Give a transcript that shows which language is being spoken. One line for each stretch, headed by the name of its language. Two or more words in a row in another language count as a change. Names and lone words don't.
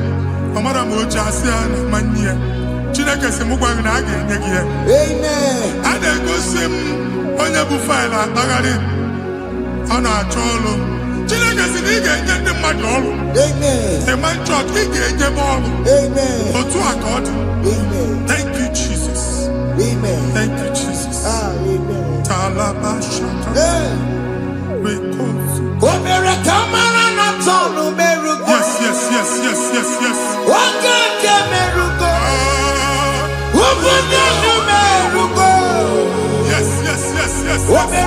Igbo: Ọ mara ma o ji asị ya na ma nne ya. Chineke sị m gwa gị na a ga-enye gị ya. A na-egosi m onye bụ faịlụ akpagharị. Ọ na-achọ ọrụ. Chineke sị na ị ga-enye ndị mmadụ ọrụ. Ịma nchọọchị ị ga-enye m ọrụ. Otu a ka ọ dị.
English: Thank you, Jesus. Thank you, Jesus. Talaba shaka. Yes, yes, yes, yes, yes, yes. Yes, yes, yes, yes, yes.